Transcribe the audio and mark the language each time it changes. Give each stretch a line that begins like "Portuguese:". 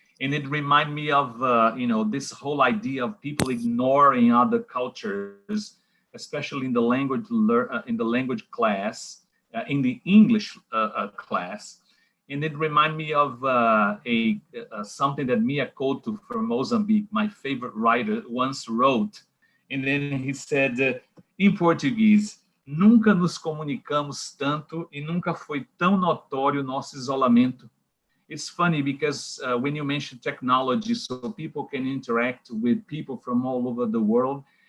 English: And it reminded me of, this whole idea of people ignoring other cultures, especially in the language class, in the English class. And it reminded me of something that Mia Couto from Mozambique, my favorite writer, once wrote. And then he said,
Portuguese: em português, nunca nos comunicamos tanto e nunca foi tão notório nosso isolamento.
English: It's funny because when you mention technology, so people can interact with people from all over the world.